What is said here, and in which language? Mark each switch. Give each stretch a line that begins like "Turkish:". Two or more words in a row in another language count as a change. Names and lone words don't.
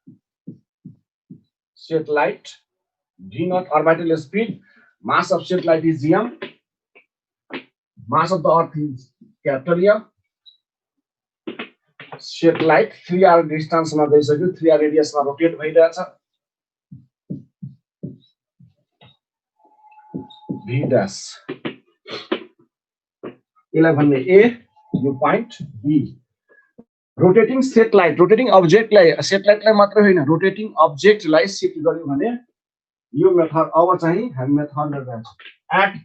Nepali: सेटेलाइट,
English: v naught orbital speed, mass of satellite is m, mass of the earth is capital M, satellite 3r distance
Nepali: मा गइसक्यो, 3r रेडियस मा रोटेट भइरहेछ,
English: v dash
Nepali: यसलाई भन्ने a, यो पॉइंट b।
English: rotating satellite,
Nepali: रोटेटिङ अब्जेक्टलाई, सेटेलाइटलाई मात्र होइन, रोटेटिङ अब्जेक्टलाई शिफ्ट गर्यो भने यो मेथड अब चाहिँ हामी मेथड लगाउँछौँ।